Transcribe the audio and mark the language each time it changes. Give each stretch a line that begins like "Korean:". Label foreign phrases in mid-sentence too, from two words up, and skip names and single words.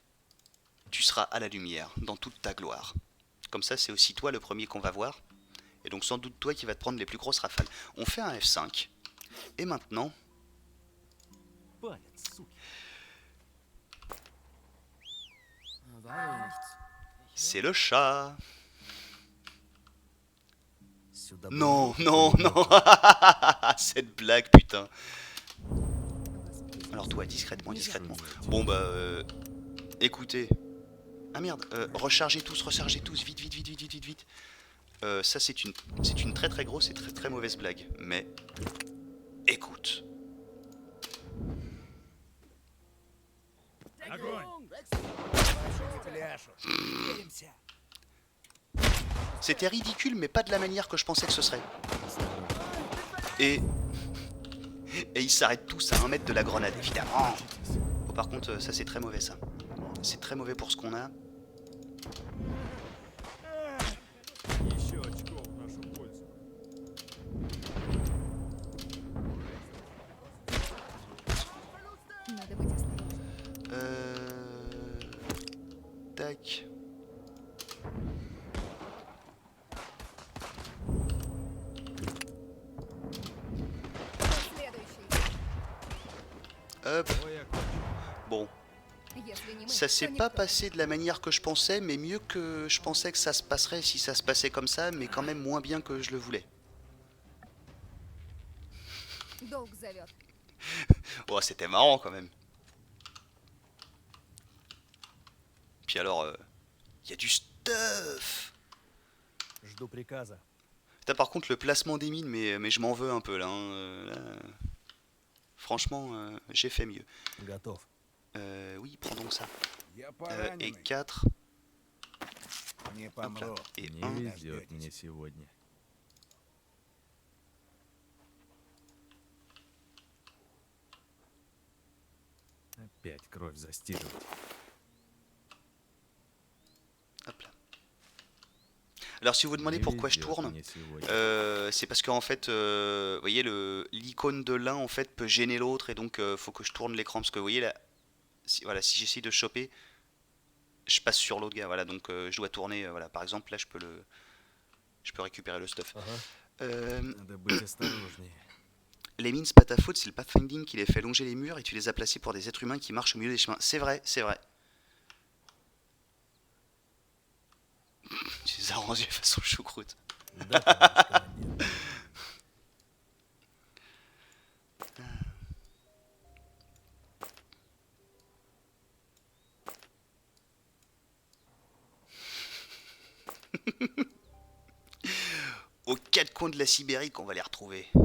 French: Tu seras à la lumière, dans toute ta gloire. Comme ça, c'est aussi toi le premier qu'on va voir. Et donc, sans doute toi qui va te prendre les plus grosses rafales. On fait un F5. Et maintenant,
Russian: Палец, суки.
French: c'est le chat.
Russian: Сюда
French: Non,
Russian: было
French: non,
Russian: или
French: non.
Russian: нет?
French: Cette blague, putain. Alors toi, discrètement, discrètement. Bon bah, écoutez. Ah merde, rechargez tous, vite, vite, vite, vite, vite, vite, vite. Ça c'est une très très grosse et très très mauvaise blague. Mais, écoute.
Russian: Огонь! Вашу пляшу. Двигаемся.
French: C'était ridicule, mais pas de la manière que je pensais que ce serait. Et ils s'arrêtent tous à 1 mètre de la grenade, évidemment. Oh, par contre, ça c'est très mauvais ça. C'est très mauvais pour ce qu'on a.
Russian: Еще очко в нашу пользу. Надо быть осторожным.
French: Tac.
Russian: Следующий.
French: Hop. Bon,
Russian: Если не мы,
French: ça
Russian: то
French: s'est
Russian: никто.
French: pas passé de la manière que je pensais, mais mieux que je pensais que ça se passerait si ça se passait comme ça, mais quand même moins bien que je le voulais.
Russian: Долг зовет.
French: Oh, c'était marrant quand même. Puis alors, y a du stuff.
Russian: Жду приказа.
French: Putain, par contre, le placement des mines, mais je m'en veux un peu là, hein, là. Franchement, j'ai fait mieux.
Russian: Готов.
French: Oui, prends donc ça.
Russian: Я
French: Et
Russian: пораненный.
French: 4,
Russian: Не
French: hop là,
Russian: помру.
French: et
Russian: Не
French: 1.
Russian: везет мне сегодня. Опять кровь застигивать.
French: Hop là. Alors si vous vous demandez
Russian: Не
French: pourquoi je
Russian: везет
French: tourne,
Russian: мне сегодня.
French: c'est parce qu'en fait, vous voyez, l'icône de l'un en fait peut gêner l'autre et donc faut que je tourne l'écran parce que vous voyez là, voilà, si j'essaye de choper, je passe sur l'autre gars, voilà, donc je dois tourner, voilà, par exemple là je peux récupérer le stuff.
Russian: Ага. Надо быть осторожнее.
French: Les mines c'est pas ta faute, c'est le pathfinding qui les fait longer les murs et tu les as placés pour des êtres humains qui marchent au milieu des chemins. C'est vrai, c'est vrai. Tu les as rendus façon choucroute.
Russian: Да, товарищ командир.
French: Aux quatre coins de la Sibérie qu'on va les retrouver.